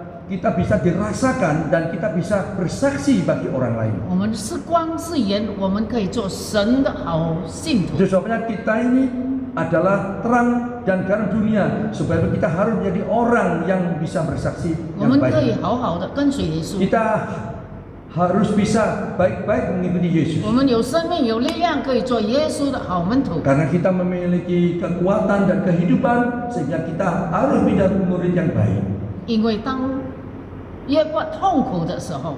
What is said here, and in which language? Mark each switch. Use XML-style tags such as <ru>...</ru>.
<id>Kita bisa dirasakan dan kita bisa bersaksi bagi orang lain.</id> <zh>我们是光是盐，我们可以做神的好信徒</zh> <id>Itu。 sebabnya kita ini adalah terang dan garam dunia. Supaya kita harus menjadi orang yang bisa bersaksi</id> <zh>我</zh> <id>yang</id> <zh>们可以</zh> <id>baik.</id> <zh>好好的跟随耶稣。</zh> <id>Kita harus bisa baik-baik mengikuti Yesus.</id> <zh>我们有生命、有力量，可以做耶稣的好门徒。</zh> <id>Karena kita memiliki kekuatan dan kehidupan sehingga kita harus menjadi murid yang baik.</id> <zh>因为当越过痛苦的时候，</zh>